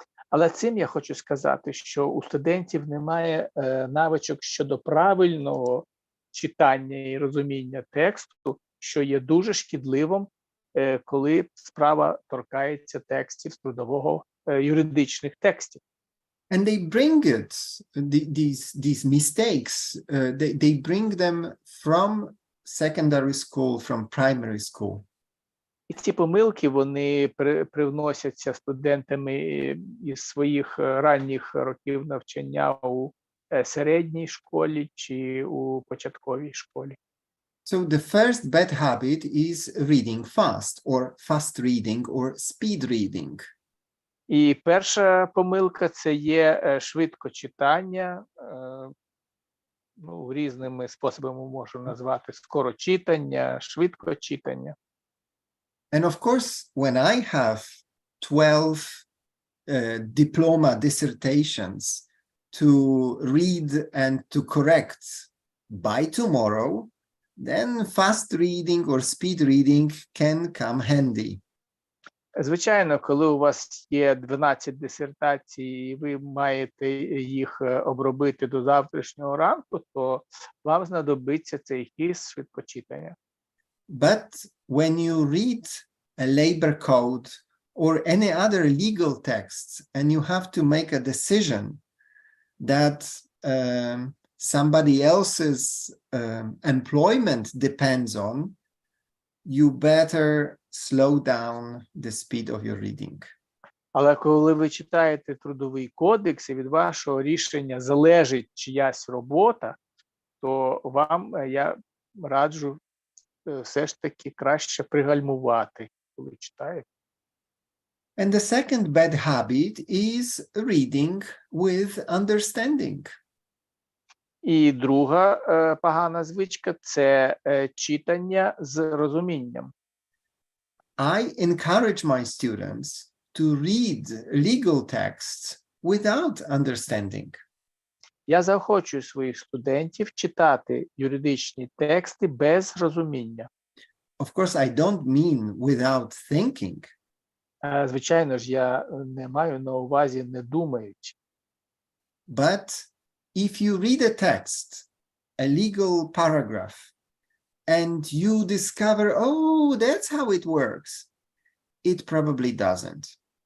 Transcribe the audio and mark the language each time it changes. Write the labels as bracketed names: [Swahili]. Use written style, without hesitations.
[Ukrainian] Але цим я хочу сказати, що у студентів немає навичок щодо правильного читання і розуміння тексту, що є дуже шкідливим, коли справа торкається текстів з трудового юридичних текстів. [English] And they bring it, these mistakes, they bring them from secondary school, from primary school. [Ukrainian] І ці помилки, вони привносяться студентами із своїх ранніх років навчання у середній школі чи у початковій школі. [English] So the first bad habit is reading fast, or fast reading, or speed reading. [Ukrainian] І перша помилка – це є швидкочитання, різними способами можемо назвати скорочитання, швидкочитання. [English] And of course, when I have 12 diploma dissertations to read and to correct by tomorrow, then fast reading or speed reading can come handy. [Ukrainian] Звичайно, коли у вас є 12 дисертацій, і ви маєте їх обробити до завтрашнього ранку, то вам знадобиться цей хист швидкочитання. [English] But when you read a labor code or any other legal texts and you have to make a decision that somebody else's employment depends on, you better slow down the speed of your reading. [Ukrainian] Але коли ви читаєте трудовий кодекс і від вашого рішення залежить чиясь робота, то вам я раджу все ж таки краще пригальмувати, коли читаєте. [English] And the second bad habit is reading with understanding. [Ukrainian] І друга погана звичка – це читання з розумінням. [English] I encourage my students to read legal texts without understanding. [Ukrainian] Я заохочую своїх студентів читати юридичні тексти без розуміння. [English] Of course, I don't mean without thinking. [Ukrainian] Звичайно ж, я не маю на увазі не думаючи. [English] But if you read a text, a legal paragraph, and you discover, oh, that's how it works, it probably doesn't.